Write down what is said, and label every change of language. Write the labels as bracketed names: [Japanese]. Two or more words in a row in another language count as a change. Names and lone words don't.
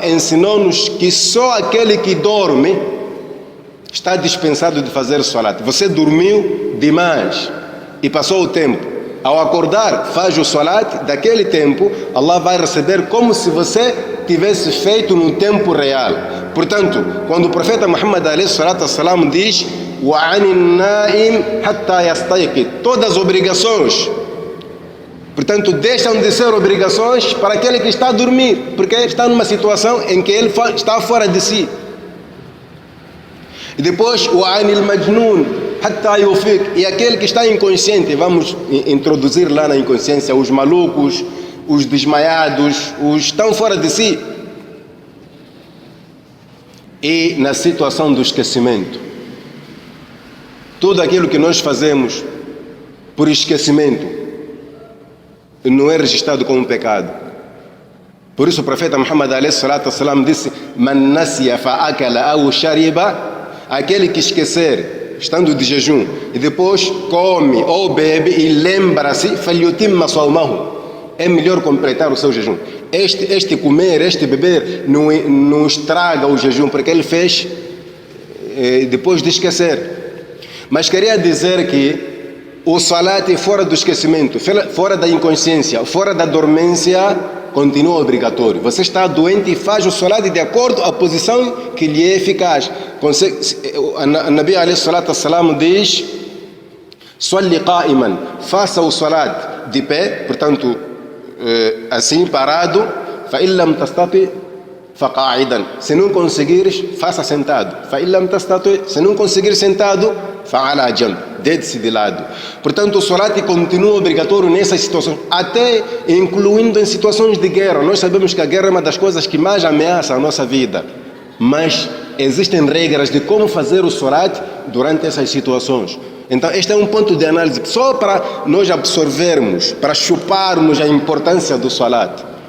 [Portuguese] ensinou-nos que só aquele que dorme está dispensado de fazer salat. Você dormiu demais e passou o tempo. Ao acordar, faz o salat, daquele tempo, Allah vai receber como se você tivesse feito no tempo real. Portanto, quando o profeta Muhammad a.s. [Arabic] diz وَعَنِ النَّائِمِ حَتَّى يَسْتَيْقِظ, [Portuguese] todas as obrigações, portanto, deixam de ser obrigações para aquele que está a dormir, porque está numa situação em que ele está fora de si. E depois, [Arabic] وَعَنِ الْمَجْنُونِ حَتَّى يُفِيقٍ, [Portuguese] e aquele que está inconsciente, vamos introduzir lá na inconsciência os malucos, os desmaiados, os que estão fora de si. E na situação do esquecimento, tudo aquilo que nós fazemos por esquecimento não é registrado como pecado. Por isso o profeta Muhammad a.s. disse: [Arabic] من نسي فأكل أو شرب, [Portuguese] aquele que esquecer, estando de jejum, e depois come ou bebe e lembra-se, [Arabic] فليتم صومه, [Portuguese] é melhor completar o seu jejum. Este comer, este beber não estraga o jejum, porque ele fez depois de esquecer. Mas queria dizer que o salat é fora do esquecimento, fora da inconsciência, fora da dormência, continua obrigatório. Você está doente e faz o salat de acordo com a posição que lhe é eficaz. A Nabi a.s. diz: [Arabic] صل قائما, [Portuguese] faça o salat de pé, portanto, assim parado, [Arabic] فإن لم تستطع فقاعدا, [Portuguese] se não conseguires, faça sentado. [Arabic] فإن لم تستطع, [Portuguese] se não conseguir sentado, [Arabic] فعلى جنب, [Portuguese] deite-se de lado. Portanto, o salat continua obrigatório nessas situações, até incluindo em situações de guerra. Nós sabemos que a guerra é uma das coisas que mais ameaça a nossa vida, mas existem regras de como fazer o salat durante essas situações. Então, este é um ponto de análise só para nós absorvermos, para chuparmos a importância do salat.